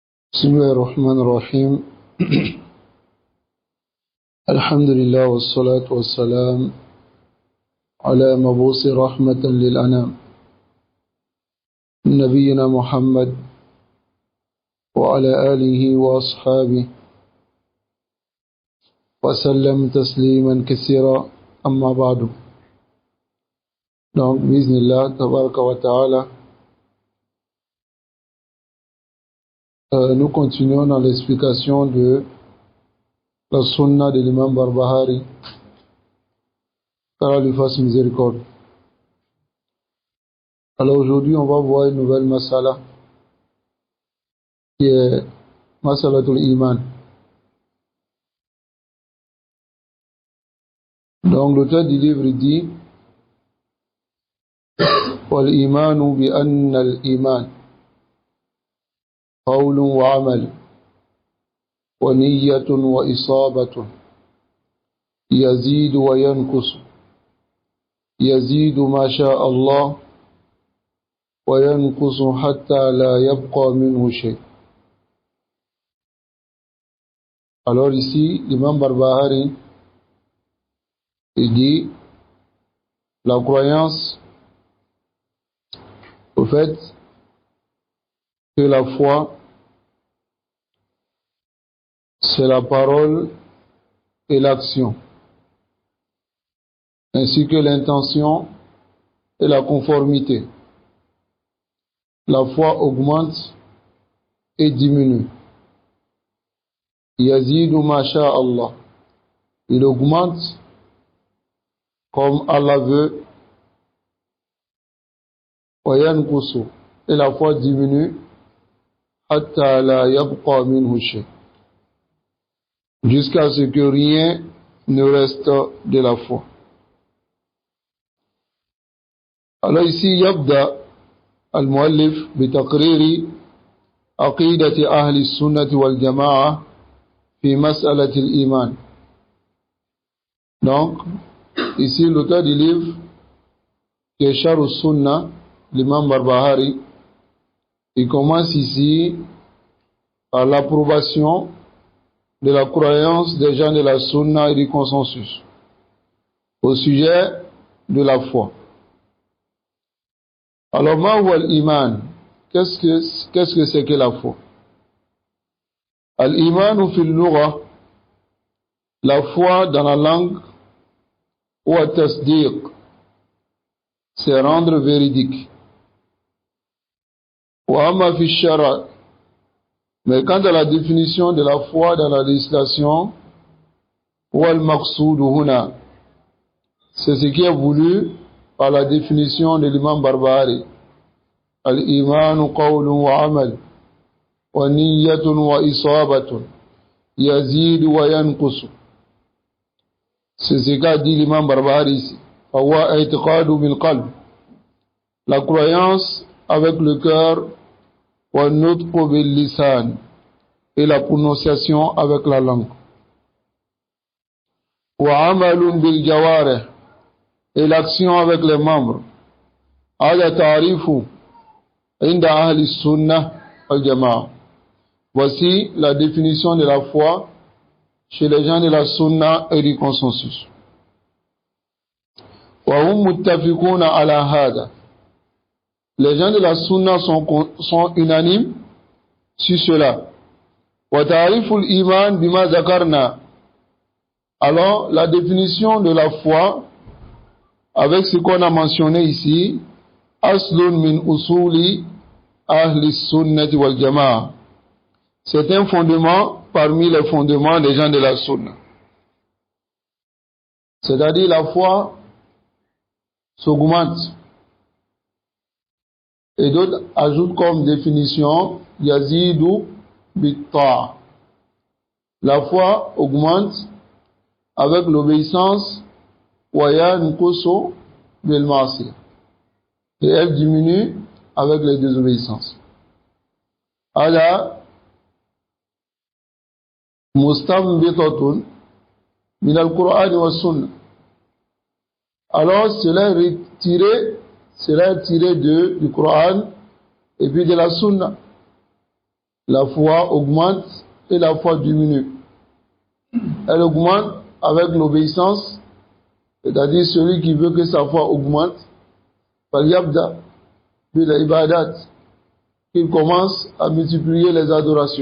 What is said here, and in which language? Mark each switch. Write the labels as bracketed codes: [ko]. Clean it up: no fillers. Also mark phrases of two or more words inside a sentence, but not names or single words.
[ar] بسم الله الرحمن الرحيم الحمد لله والصلاة والسلام على مبعوث رحمة للأنام نبينا محمد وعلى آله وأصحابه وسلم تسليما كثيرا أما بعد. Donc, بسم الله تبارك وتعالى, [fr] nous continuons dans l'explication de la sunna de l'imam Barbahari, qu'Allah lui fasse miséricorde. Alors aujourd'hui, on va voir une nouvelle masala, qui est [ar] مسألة الإيمان. [fr] Donc l'auteur du livre dit [ar] وَالْإِيمَانُ بِأَنَّ الْإِيمَانِ قول وعمل ونية وإصابة يزيد وينقص يزيد ما شاء الله وينقص حتى لا يبقى منه شيء. [fr] Alors ici, l'imam Barbahari il dit la croyance au fait que la foi c'est la parole et l'action, ainsi que l'intention et la conformité. La foi augmente et diminue. [ar] يزيد ما شاء الله. [fr] Il augmente comme Allah veut. [ar] وينقص. [fr] Et la foi diminue. [ar] حتى لا يبقى منه شيء. [fr] Jusqu'à ce que rien ne reste de la foi. Alors ici, [ar] يبدأ المؤلف بتقرير عقيدة أهل السنة والجماعة في مسألة الإيمان. [fr] Donc, ici l'auteur du livre, qui est Sharh al-Sunna, l'imam Barbahari, il commence ici par l'approbation de la croyance des gens de la sunna et du consensus au sujet de la foi. [ar] Alors, ما هو الإيمان? [fr] Qu'est-ce que c'est que la foi? [ar] الإيمان في اللغة, [fr] la foi dans la langue, ou at-tasdiq, c'est rendre véridique. [ar] وأما في الشرع, [fr] mais quant à la définition de la foi dans la législation, [ar] والمقصود هنا, [fr] c'est ce qui est voulu par la définition de l'imam Barbahari. [ar] الإيمان قول وعمل ونية وإصابة يزيد وينقص. [fr] C'est ce qu'a dit l'imam Barbahari ici. [ar] فهو اعتقاد بالقلب, [fr] la croyance avec le cœur, [ar] ونطق باللسان, [fr] et la prononciation avec la langue. [ar] وعمل بالجوارح, [fr] et l'action avec les membres. [ar] هذا تعريف عند أهل السنة والجماعة. [fr] Voici la définition de la foi chez les gens de la sunna et du consensus. [ar] وهم متفقون على هذا. [fr] Les gens de la sunna sont unanimes sur cela. [ar] وتعريف الإيمان بما ذكرنا. [fr] Alors, la définition de la foi avec ce qu'on a mentionné ici, [ar] أصل من أصول أهل السنة والجماعة. [fr] C'est un fondement parmi les fondements des gens de la sunna. C'est-à-dire la foi s'augmente. Et d'autres ajoutent comme définition [ar] يزيد بالطاعة. [fr] La foi augmente avec l'obéissance [ar] وينقص بالمعصية. [fr] Et elle diminue avec les désobéissances. [ar] ألا مستنبطة من القرآن والسنة. [fr] Alors cela est tiré du Coran et puis de la sunna. la foi augmente et la foi diminue. Elle augmente avec l'obéissance, c'est-à-dire celui qui veut que sa foi augmente, [ar] فَلْيَبْدَأْ بِالْعِبَادَاتِ, [fr] qu'il commence à multiplier les adorations.